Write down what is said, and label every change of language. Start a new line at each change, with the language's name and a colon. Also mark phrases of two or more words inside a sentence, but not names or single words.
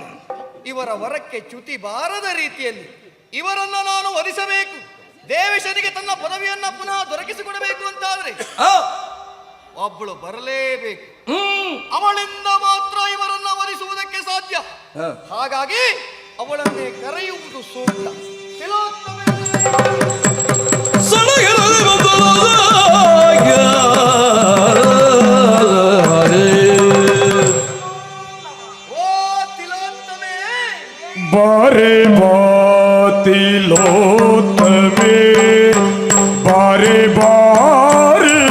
Kannada: ಇವರ ವರಕ್ಕೆ ಚ್ಯುತಿ ಬಾರದ ರೀತಿಯಲ್ಲಿ ಇವರನ್ನ ನಾನು ವಧಿಸಬೇಕು. ದೇವೇಶನಿಗೆ ತನ್ನ ಪದವಿಯನ್ನ ಪುನಃ ದೊರಕಿಸಿಕೊಡಬೇಕು ಅಂತಾದ್ರೆ ಒಬ್ಬಳು ಬರಲೇಬೇಕು. ಅವಳಿಂದ ಮಾತ್ರ ಇವರನ್ನ ವಧಿಸುವುದಕ್ಕೆ ಸಾಧ್ಯ. ಹಾಗಾಗಿ ಅವಳನ್ನೇ ಕರೆಯುವುದು ಸೂಕ್ತ. ತಿಲೋತ್ತಮೆ. ಸಡಗರದಲ್ಲಿ ಬಂದಳಾಗ ಓ ತಿಲೋತ್ತಮೆ, ಬಾರೆ ಬಾತಿಲೋತ್ತಮೆ ಬಾರೆ ಬಾರೆ